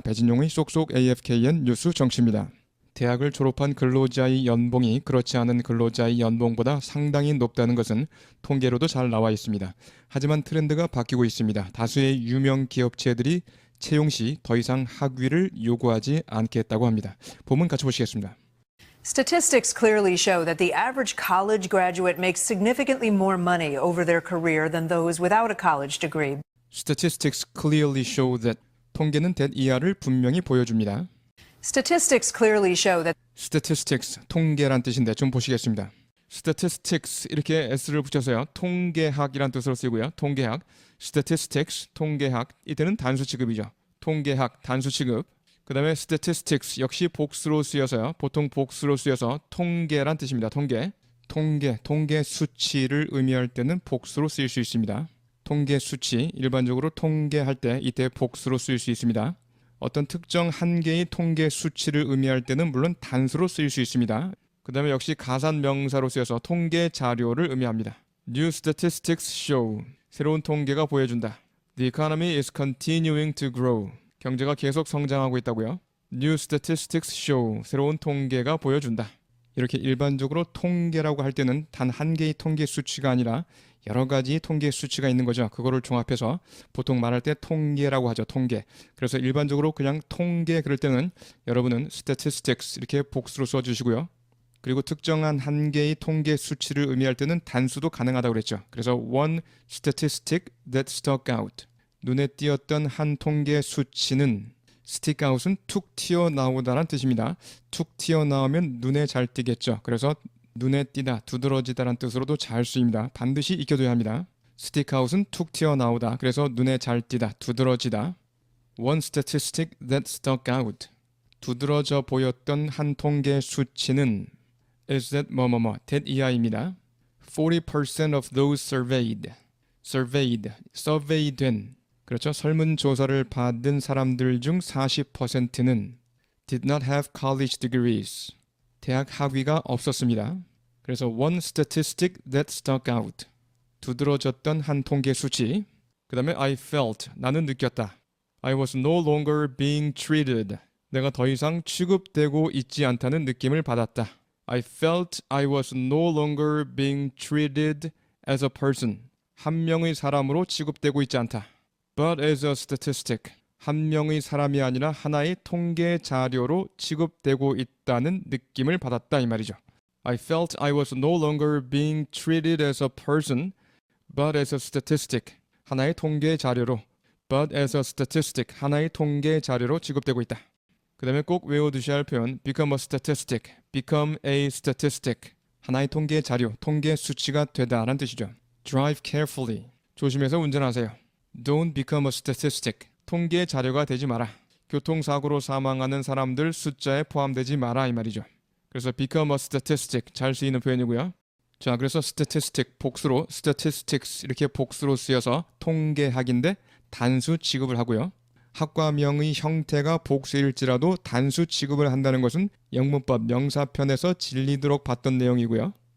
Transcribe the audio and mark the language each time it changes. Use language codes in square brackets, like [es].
[ko] 배진용의 쏙쏙 AFKN 뉴스 정치입니다. 대학을 졸업한 근로자의 연봉이 그렇지 않은 근로자의 연봉보다 상당히 높다는 것은 통계로도 잘 나와 있습니다. 하지만 트렌드가 바뀌고 있습니다. 다수의 유명 기업체들이 채용 시 더 이상 학위를 요구하지 않겠다고 합니다. 본문 같이 보시겠습니다. [en] Statistics clearly show that the average college graduate makes significantly more money over their career than those without a college degree. Statistics clearly show that [ko] 통계는 [en] that [ko] 이하를 분명히 보여줍니다. [en] Statistics clearly show that [ko] Statistics, 통계란 뜻인데 좀 보시겠습니다. Statistics 이렇게 s를 붙여서요. 통계학이란 뜻으로 쓰이고요. 통계학, Statistics, 통계학 이때는 단수 취급이죠. 통계학, 단수 취급. 그 다음에 statistics 역시 복수로 쓰여서요. 보통 복수로 쓰여서 통계란 뜻입니다. 통계 수치를 의미할 때는 복수로 쓰일 수 있습니다. 통계 수치, 일반적으로 통계할 때 이때 복수로 쓰일 수 있습니다. 어떤 특정 한 개의 통계 수치를 의미할 때는 물론 단수로 쓰일 수 있습니다. 그 다음에 역시 가산 명사로 쓰여서 통계 자료를 의미합니다. [en] New statistics show, [ko] 새로운 통계가 보여준다. [en] The economy is continuing to grow, [ko] 경제가 계속 성장하고 있다고요. [en] New statistics show, [ko] 새로운 통계가 보여준다. 이렇게 일반적으로 통계라고 할 때는 단 한 개의 통계 수치가 아니라 여러 가지 통계 수치가 있는 거죠. 그거를 종합해서 보통 말할 때 통계라고 하죠. 통계. 그래서 일반적으로 그냥 통계 그럴 때는 여러분은 statistics 이렇게 복수로 써주시고요. 그리고 특정한 한 개의 통계 수치를 의미할 때는 단수도 가능하다고 그랬죠. 그래서 [en] one statistic that stuck out, [ko] 눈에 띄었던 한 통계 수치는, stick out은 툭 튀어나오다라는 뜻입니다. 툭 튀어나오면 눈에 잘 띄겠죠. 그래서 눈에 띄다, 두드러지다라는 뜻으로도 잘 쓰입니다. 반드시 익혀둬야 합니다. stick out은 툭 튀어나오다. 그래서 눈에 잘 띄다, 두드러지다. [en] One statistic that stuck out, [ko] 두드러져 보였던 한 통계 수치는 [en] is that that [ko] 이하입니다. [en] 40% of those survey된, [ko] 그렇죠. 설문조사를 받은 사람들 중 40%는 [en] did not have college degrees, [ko] 대학 학위가 없었습니다. 그래서 [en] one statistic that stuck out, [ko] 두드러졌던 한 통계 수치. 그 다음에 [en] I felt, [ko] 나는 느꼈다. [en] I was no longer being treated, [ko] 내가 더 이상 취급되고 있지 않다는 느낌을 받았다. [en] I felt I was no longer being treated as a person, [ko] 한 명의 사람으로 취급되고 있지 않다. [en] But as a statistic, [ko] 한 명의 사람이 아니라 하나의 통계 자료로 취급되고 있다는 느낌을 받았다 이 말이죠. [en] I felt I was no longer being treated as a person, but as a statistic, [ko] 하나의 통계 자료로, [en] but as a statistic, [ko] 하나의 통계 자료로 취급되고 있다. 그 다음에 꼭 외워두셔야 할 표현 [en] become a statistic, become a statistic, [ko] 하나의 통계 자료, 통계 수치가 되다라는 뜻이죠. [en] Drive carefully, [ko] 조심해서 운전하세요. [en] Don't become a statistic, [ko] 통계 자료가 되지 마라. 교통사고로 사망하는 사람들 숫자에 포함되지 마라 이 말이죠. 그래서 [en] become a statistic, [ko] 잘 쓰이는 표현이고요. 자, 그래서 statistic, 복수로 statistics 이렇게 복수로 쓰여서 통계학인데 단수 취급을 하고요. 학과명의 형태가 복수일지라도 단수 취급을 한다는 것은 영문법 명사편에서 진리도록 봤던 내용이고요.